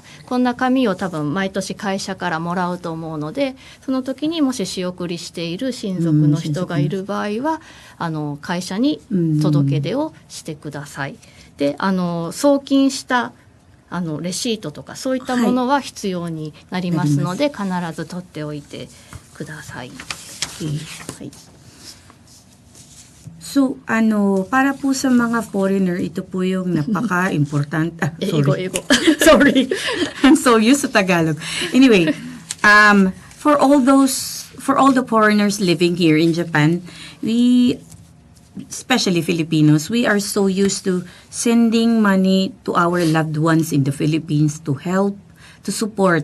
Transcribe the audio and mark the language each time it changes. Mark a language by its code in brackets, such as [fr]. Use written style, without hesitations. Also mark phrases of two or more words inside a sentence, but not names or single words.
[ja] こんな紙を多分毎年会社からもらうと思うので、その時にもし仕送りしている親族の人がいる場合は、会社に届け出をしてください。で、送金したレシートとかそういったものは必要になりますので、必ず取っておいてください。はい。 [tl] So, para po sa mga foreigner, ito po yung napaka-important. [en] Sorry. Ego. Sorry. I'm so used to Tagalog. Anyway, for all the foreigners living here in Japan, especially Filipinos, we are so used to sending money to our loved ones in the Philippines to help, to support.